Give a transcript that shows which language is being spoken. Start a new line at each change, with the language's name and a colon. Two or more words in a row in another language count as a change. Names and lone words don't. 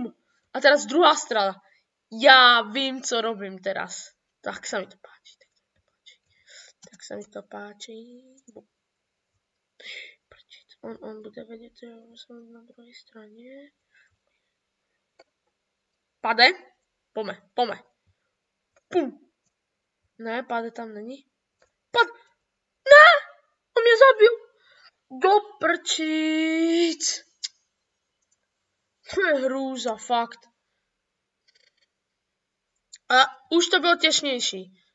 Slovak: A teraz druhá strana. Ja vím, co robím teraz. Tak sa mi to páči. On bude vedieť, že ja som na druhej strane. Pade? Pome. Pum.
Czech: Ne, pade tam není. Ne! On mě zabil. Do prčíc. To je hrůza, fakt. A už to bylo těžnější.